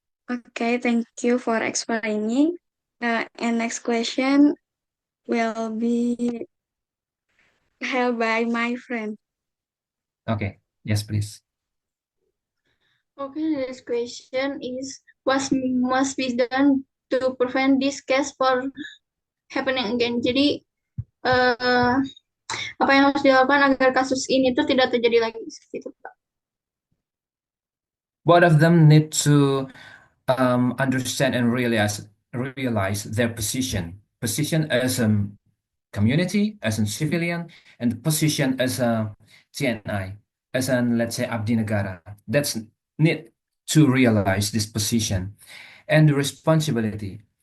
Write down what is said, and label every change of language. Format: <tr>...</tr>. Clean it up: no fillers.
<en>Okay, thank you for explaining. And next question will be held by my friend. Okay, yes, please. Okay, the next question is what must be done to prevent this case for happening again.</en> <id>Jadi apa yang harus dilakukan agar kasus ini tuh tidak terjadi lagi gitu, Pak.</id> <en>Both of them need to understand and realize their position as a community, as a civilian, and position as a TNI, as an, let's say, Abdi Negara. That's need to realize this position and the responsibility.</en>